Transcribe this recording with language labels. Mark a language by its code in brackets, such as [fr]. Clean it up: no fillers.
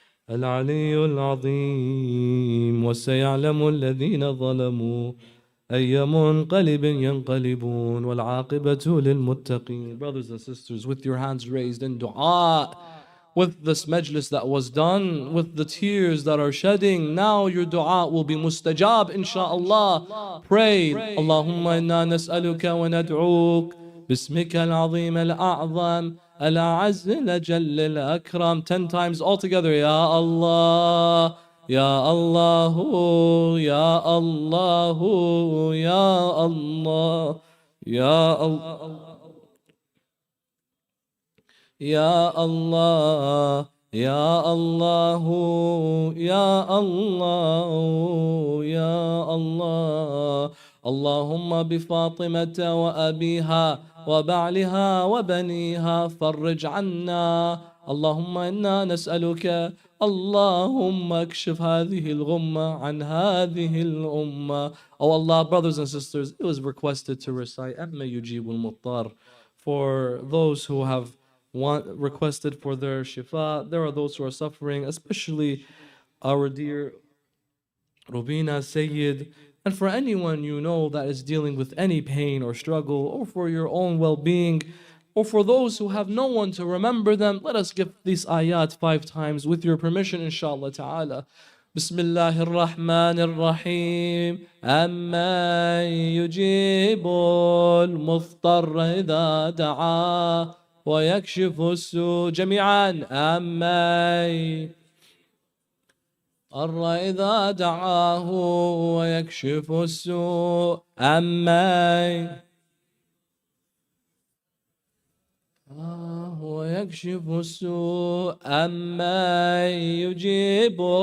[ar] العلي العظيم وسيعلم الذين ظلموا أي منقلب ينقلبون والعاقبة للمتقين. [en] Brothers and sisters, with your hands raised in dua, with this majlis that was done, with the tears that are shedding, now your dua will be mustajab inshaAllah. Pray, [ar] Allahumma inna nas'aluka wa nad'uk باسمك العظيم الأعظم الأعز الأجل الأكرم [en] 10 times all together. [ar] Ya Allah, Ya Allah, Ya Allah, Ya Allah, Ya Allah, Ya Allah, Ya Allah, Ya Allah, Ya Allah. اللهم بفاطمة وأبيها وبعلها وبنيها فرج عنا. اللهم إنا نسألك اللهم اكشف هذه الغمة عن هذه الأمة. [en] Oh Allah, brothers and sisters, it was requested to recite [ar] أما يجيب المضطر [en] for those who have requested for their shifa. There are those who are suffering, especially our dear Rubina Sayyid, and for anyone you know that is dealing with any pain or struggle, or for your own well-being, or for those who have no one to remember them. Let us give these ayat 5 times with your permission, inshallah ta'ala. [ar] بسم الله الرحمن الرحيم أمن يجيب المضطر إذا دعاه ويكشف السوء جميعا أمن إذا دعاه ويكشف السوء أمن ويكشف السوء أمن يجيب